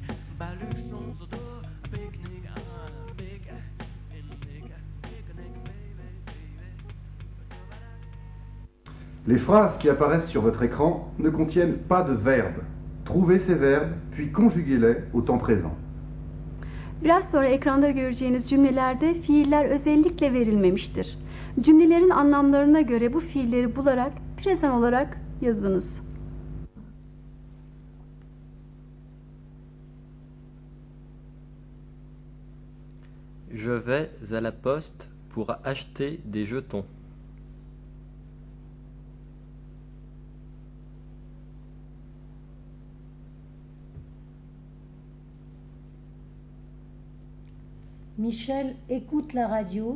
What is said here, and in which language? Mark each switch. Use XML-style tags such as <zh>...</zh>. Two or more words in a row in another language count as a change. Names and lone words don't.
<fr>Pas de chance d'eau, un pique-nique. Un pique-nique, pique-nique, baby. Les phrases qui apparaissent sur votre écran ne contiennent pas de verbes. Trouvez ces verbes, puis conjuguez-les au temps présent.</fr> <tr>Biraz sonra ekranda göreceğiniz cümlelerde fiiller özellikle verilmemiştir. Cümlelerin anlamlarına göre bu fiilleri bularak present olarak yazınız.</tr> <fr>Je vais à la poste pour acheter des jetons. Michel écoute la radio.</fr>